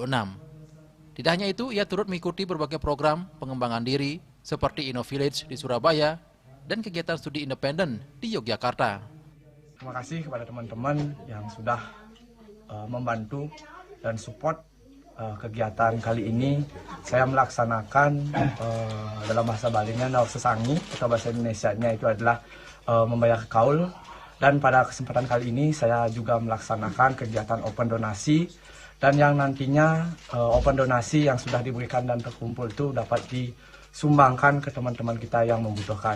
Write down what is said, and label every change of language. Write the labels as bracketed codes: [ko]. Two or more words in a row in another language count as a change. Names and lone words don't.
[id] Tidak hanya itu, ia turut mengikuti berbagai program pengembangan diri seperti InnoVillage di Surabaya dan kegiatan studi independen di Yogyakarta. Terima kasih kepada teman-teman yang sudah membantu dan support kegiatan kali ini. Saya melaksanakan dalam bahasa Balinya [ban] naur sesangi [id] atau bahasa Indonesianya itu adalah membayar kaul. Dan pada kesempatan kali ini saya juga melaksanakan kegiatan open donasi dan yang nantinya open donasi yang sudah diberikan dan terkumpul itu dapat disumbangkan ke teman-teman kita yang membutuhkan.